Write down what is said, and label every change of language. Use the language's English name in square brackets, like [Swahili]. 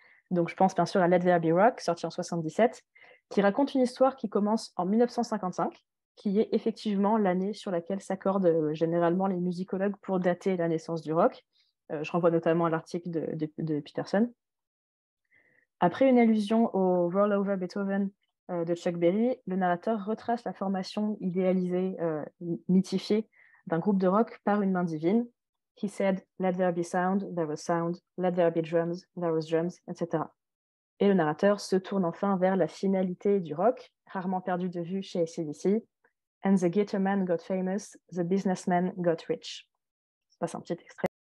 [French] Donc je pense bien sûr à Let There Be Rock, sorti en 1977, qui raconte une histoire qui commence en 1955, qui est effectivement l'année sur laquelle s'accordent généralement les musicologues pour dater la naissance du rock. Je renvoie notamment à l'article de Peterson. Après une allusion au Roll Over Beethoven de Chuck Berry, le narrateur retrace la formation idéalisée, mythifiée d'un groupe de rock par une main divine. [English] He said, let there be sound, there was sound, let there be drums, there was drums, etc. [French] Et le narrateur se tourne enfin vers la finalité du rock, rarement perdu de vue chez AC/DC. [English] And the guitar man got famous, the businessman got rich. [French] Je passe un petit extrait.